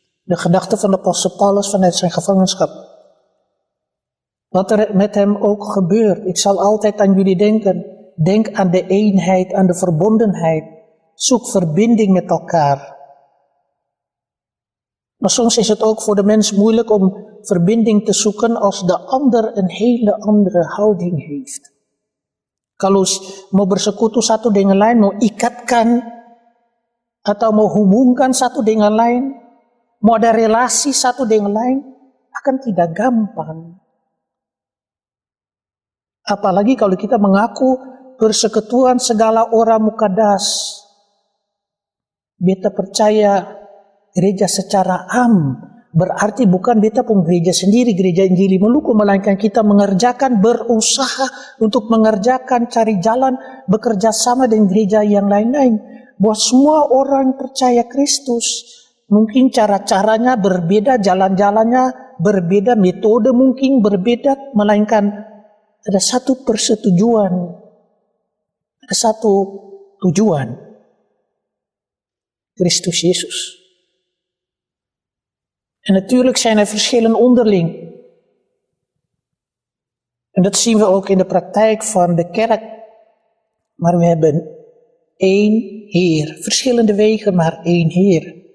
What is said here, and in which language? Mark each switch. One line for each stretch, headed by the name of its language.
Dutch: De gedachte van de apostel Paulus vanuit zijn gevangenschap. Wat er met hem ook gebeurt, ik zal altijd aan jullie denken. Denk aan de eenheid, aan de verbondenheid. Zoek verbinding met elkaar. Maar soms is het ook voor de mens moeilijk om verbinding te zoeken als de ander een hele andere houding heeft.
Indonesian: Kalau mau bersekutu satu dengan lain, mau ikatkan atau mau hubungkan satu dengan lain, mau ada relasi satu dengan lain, akan tidak gampang. Apalagi kalau kita mengaku persekutuan segala orang mukadas. Beta percaya gereja secara am, berarti bukan beta pun gereja sendiri, gereja Injili Maluku, melainkan kita mengerjakan, berusaha untuk mengerjakan, cari jalan, bekerja sama dengan gereja yang lain-lain. Buat semua orang percaya Kristus, mungkin cara-caranya berbeda, jalan-jalannya berbeda, metode mungkin berbeda, melainkan ada satu persetujuan, ada satu tujuan.
Dutch: Christus Jezus. En natuurlijk zijn er verschillen onderling. En dat zien we ook in de praktijk van de kerk. Maar we hebben één Heer. Verschillende wegen, maar één Heer.